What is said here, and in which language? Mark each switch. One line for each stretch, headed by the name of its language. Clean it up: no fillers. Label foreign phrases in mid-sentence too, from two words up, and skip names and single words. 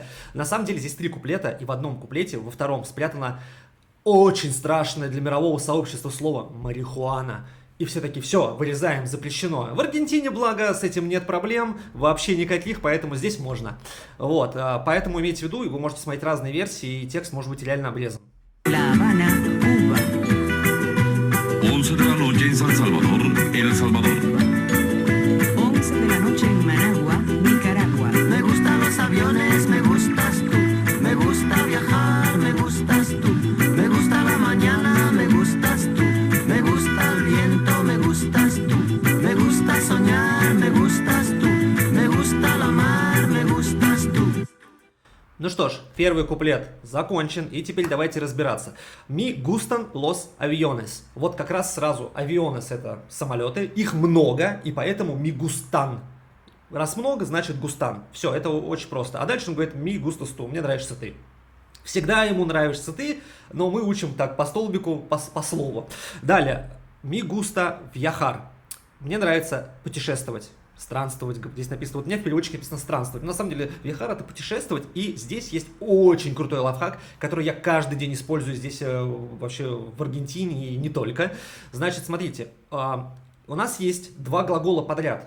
Russian: На самом деле здесь 3 куплета, и в одном куплете, во втором спрятано очень страшное для мирового сообщества слово «марихуана». И все таки все, вырезаем, запрещено. В Аргентине, благо, с этим нет проблем, вообще никаких, поэтому здесь можно. Вот, поэтому имейте в виду, вы можете смотреть разные версии, и текст может быть реально обрезан.
Spanish: 11 de la noche en San Salvador, El Salvador. 11 de la noche en Managua, Nicaragua. Me gustan los aviones, me gustas tú. Me gusta viajar, me gustas tú. Me gusta la mañana, me gustas tú. Me gusta el viento, me gustas tú. Me gusta soñar, me gustas tú. Me gusta la mar, me gustas tú.
Russian: Ну что ж, первый куплет закончен, и теперь давайте разбираться.
Spanish: Me gustan los aviones.
Russian: Вот как раз сразу aviones — это самолеты, их много, и поэтому
Spanish: me gustan.
Russian: Раз много, значит густан. Все, это очень просто. А дальше он говорит
Spanish: me gustas tú,
Russian: мне нравишься ты. Всегда ему нравишься ты, но мы учим так по столбику, по слову. Далее,
Spanish: me gusta viajar.
Russian: Мне нравится путешествовать. Странствовать, здесь написано, вот у меня в переводчике написано странствовать, но на самом деле viajar — это путешествовать, и здесь есть очень крутой лайфхак, который я каждый день использую здесь вообще в Аргентине и не только. Значит, смотрите, у нас есть два глагола подряд.